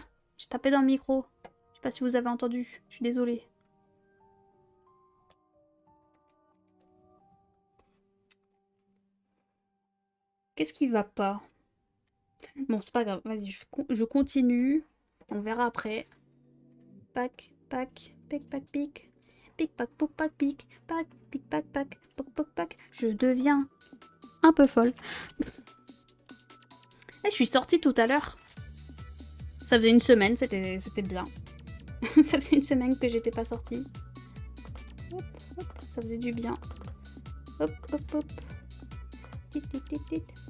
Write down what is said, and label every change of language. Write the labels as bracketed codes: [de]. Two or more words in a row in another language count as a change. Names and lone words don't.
[fr] J'ai tapé dans le micro. Je sais pas si vous avez entendu. Je suis désolée. Qu'est-ce qui va pas? Bon, c'est pas grave. Vas-y, je continue. On verra après. Pac, pac, pic, pac, pic. Pic, pac, pouc, pac, pic. Pac, pic, pac, pac, pouc, pouc, pac. Je deviens un peu folle. Je suis sortie tout à l'heure. Ça faisait une semaine, c'était bien. Ça faisait une semaine que j'étais pas sortie. Hop, hop, ça faisait du bien. Hop, hop, hop. Tit, tit, tit, tit.